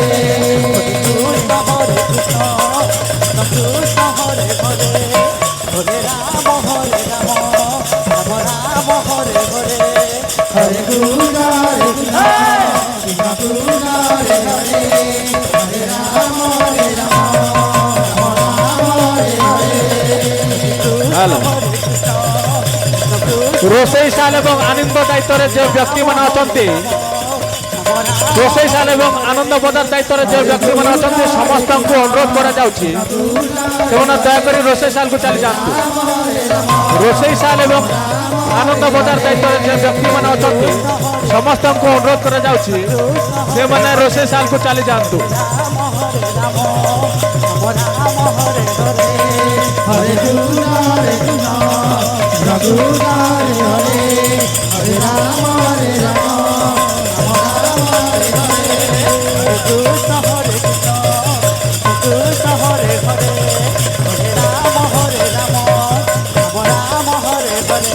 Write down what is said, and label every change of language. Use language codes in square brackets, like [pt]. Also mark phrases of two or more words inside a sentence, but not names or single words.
[sa] কৃষ্ণ হরে কৃষ্ণ কৃষ্ণ হরে হরে হরে রাম রাম রাম হরে হরে হরে কৃষ্ণ হরে কৃষ্ণ কৃষ্ণ হরে হরে হরে রাম রাম রাম হরে হরে [or] হ্যালো ରୋଷେଇ ଶାଳ ଏବଂ ଆନନ୍ଦ ଦାୟିତ୍ୱରେ ଯେଉଁ ବ୍ୟକ୍ତିମାନେ ଅଛନ୍ତି ରୋଷେଇ ଶାଳ ଏବଂ ଆନନ୍ଦ ବଜାର ଦାୟିତ୍ୱରେ ଯେଉଁ ବ୍ୟକ୍ତିମାନେ ଅଛନ୍ତି ସମସ୍ତଙ୍କୁ ଅନୁରୋଧ କରାଯାଉଛି ସେମାନେ ଦୟାକରି ରୋଷେଇ ଶାଳକୁ ଚାଲିଯାଆନ୍ତୁ ରୋଷେଇ ଶାଳ ଏବଂ ଆନନ୍ଦ ବଜାର ଦାୟିତ୍ୱରେ ଯେଉଁ ବ୍ୟକ୍ତିମାନେ ଅଛନ୍ତି ସମସ୍ତଙ୍କୁ ଅନୁରୋଧ କରାଯାଉଛି ସେମାନେ ରୋଷେଇ ଶାଳକୁ ଚାଲିଯାଆନ୍ତୁ [sa] হরে কৃষ্ণ হরে কৃষ্ণ কৃষ্ণ হরে হরে হরে রাম রাম রাম হরে হরে কৃষ্ণ হরে কৃষ্ণ কৃষ্ণ হরে হরে হরে রাম রাম রাম হরে হরে